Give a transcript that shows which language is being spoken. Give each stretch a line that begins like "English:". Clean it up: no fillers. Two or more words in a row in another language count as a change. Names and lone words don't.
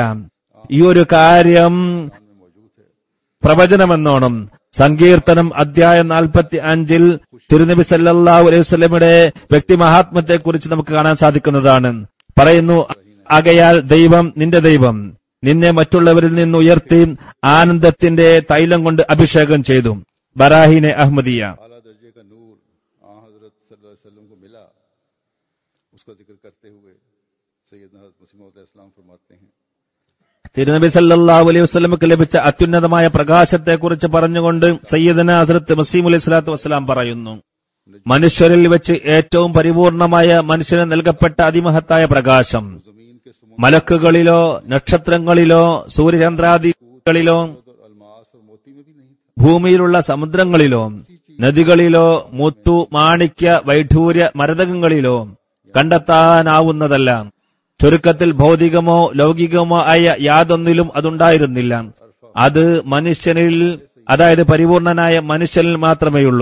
Malayalam: ഈ ഒരു കാര്യം പ്രവചനമെന്നോണം സങ്കീർത്തനം അധ്യായം 45 തിരുനബി
Arabic: صلى الله عليه وسلم
Malayalam: വ്യക്തിമഹാത്മ്യത്തെക്കുറിച്ച് നമുക്ക് കാണാൻ സാധിക്കുന്നതാണ്. പറയുന്നു, ആകയാൽ ദൈവം നിന്റെ ദൈവം നിന്നെ മറ്റുള്ളവരിൽ നിന്ന് ഉയർത്തി ആനന്ദത്തിന്റെ തൈലം കൊണ്ട് അഭിഷേകം ചെയ്തു. ബറാഹിനെ അഹ്മദിയ.
Hindi: आला दर्जे का नूर हजरत
Arabic: صلى الله عليه وسلم
Hindi: को मिला करते हुए सैयदना हज़रत मसीह मौऊद अलैहिस्सलाम फरमाते हैं
Malayalam: തിരുനബി
Arabic: صلى الله عليه وسلم
Malayalam: ലഭിച്ച അത്യുന്നതമായ പ്രകാശത്തെക്കുറിച്ച് പറഞ്ഞുകൊണ്ട് സയ്യിദന ഹസ്രത്ത് മസീഹ്
Arabic: عليه الصلاة والسلام
Malayalam: പറയുന്നു, മനുഷ്യരിൽ വെച്ച് ഏറ്റവും പരിപൂർണമായ മനുഷ്യന് നൽകപ്പെട്ട അതിമഹത്തായ പ്രകാശം
Hindi: ज़मीन के समुद्र
Malayalam: മലക്കുകളിലോ നക്ഷത്രങ്ങളിലോ സൂര്യചന്ദ്രാദികളിലോ
Hindi: और अलमास और मोती में भी नहीं था।
Malayalam: ഭൂമിയിലുള്ള സമുദ്രങ്ങളിലോ നദികളിലോ മുത്തു മാണിക്യ വൈഢൂര്യ മരതകങ്ങളിലോ കണ്ടെത്താനാവുന്നതല്ല. ചുരുക്കത്തിൽ ഭൗതികമോ ലൗകികമോ ആയ യാതൊന്നിലും അതുണ്ടായിരുന്നില്ല. അത് മനുഷ്യനിൽ, അതായത് പരിപൂർണനായ മനുഷ്യനിൽ മാത്രമേയുള്ളൂ.